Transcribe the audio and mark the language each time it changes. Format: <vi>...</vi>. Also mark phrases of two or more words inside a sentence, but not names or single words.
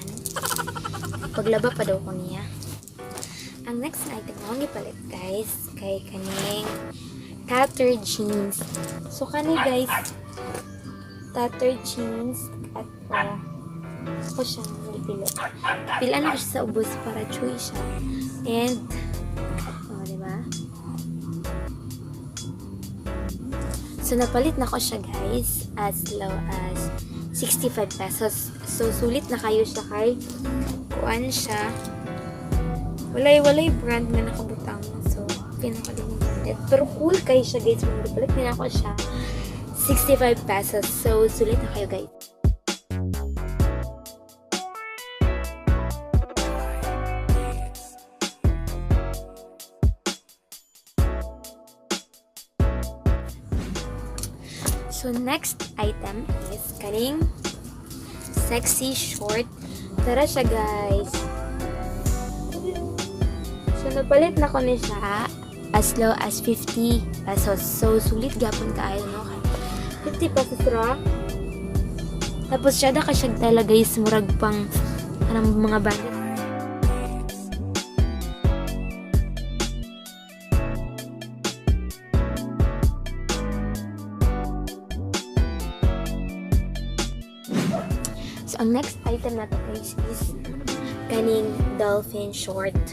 <ceb>Paglaba pa daw ko niya. Ang next na item na gipalit guys kay kaning</ceb> <en>tattered jeans.</en> <ceb>So kani guys</ceb> <en>tattered jeans</en> <ceb>at ako siya gipilit. Pilaan ko siya sa ubos para chewy siya. And diba? So napalit na ko siya guys</ceb> <en>as low as</en> <ceb>65 pesos. So sulit na kayo siya kay kuan siya. Walay brand na nakabutang. So pinakalimutan. Pero cool kayo siya guys. Magpalit din ako siya 65 pesos. So sulit na kayo guys.</ceb> <en>So next item is kaning sexy short.</en> <ceb>Tara siya guys. So napalit na ko ni siya</ceb> <en>as low as</en> <ceb>50 pesos. So sulit gapon kaayo no. 50 pesos ra. Tapos siya da ka siya tala guys murag pang anong mga bandit. So, ang</ceb> <en>next item</en> <ceb>na to guys is kaning</ceb> <en>dolphin short.</en>